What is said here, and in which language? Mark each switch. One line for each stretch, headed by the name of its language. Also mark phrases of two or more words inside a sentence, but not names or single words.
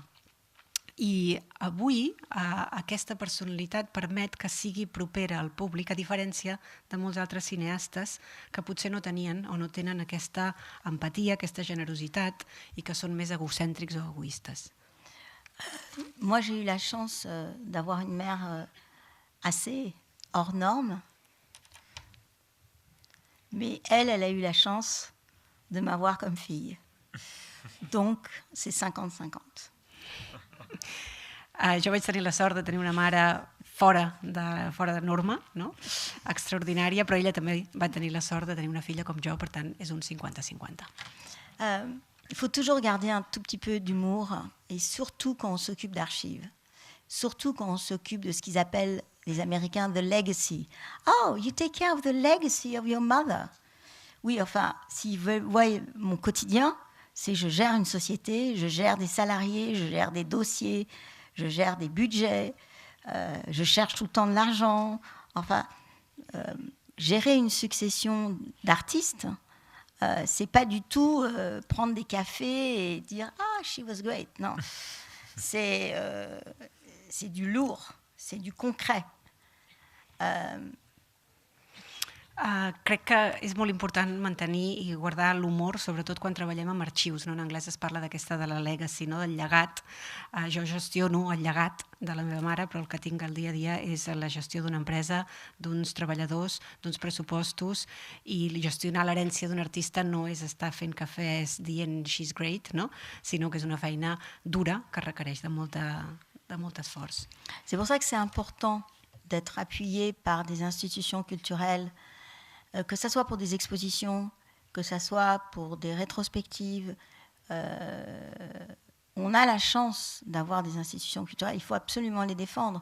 Catalan: I avui aquesta personalitat permet que sigui propera al públic, a diferència de molts altres cineastes que potser no tenien o no tenen aquesta empatia, aquesta generositat i que són més egocèntrics o egoistes.
French: Moi, j'ai eu la chance d'avoir une mère assez hors norme, mais elle a eu la chance de m'avoir comme fille. Donc, c'est 50-50.
Catalan: Jo vaig tenir la sort de tenir una mare fora de norma, no? Extraordinària, però ella també va tenir la sort de tenir una filla com jo, per tant, és un 50-50.
French: Il faut toujours garder un tout petit peu d'humour, et surtout quand on s'occupe d'archives. Surtout quand on s'occupe de ce qu'ils appellent, les Américains,
English: the legacy. Oh, you take care of the legacy of your mother.
French: Oui, enfin, s'ils voient mon quotidien, c'est je gère une société, je gère des salariés, je gère des dossiers, je gère des budgets, je cherche tout le temps de l'argent. Enfin, gérer une succession d'artistes, c'est pas du tout prendre des cafés et dire «
English: Ah, she was great ».
French: Non, c'est du lourd, c'est du concret.
Catalan: Crec que és molt important mantenir i guardar l'humor, sobretot quan treballem amb arxius. No? En anglès es parla d'aquesta de la legacy, no? Del llegat. Jo gestiono el llegat de la meva mare, però el que tinc al dia a dia és la gestió d'una empresa, d'uns treballadors, d'uns pressupostos, i gestionar l'herència d'un artista no és estar fent cafès dient
English: she's great,
Catalan: no? Sinó que és una feina dura que requereix de molt esforç. C'est pour ça que c'est important d'être appuyé par des institutions culturelles, que ce soit pour des expositions, que ce soit pour des rétrospectives. On a la chance d'avoir des institutions culturelles, il faut absolument les défendre.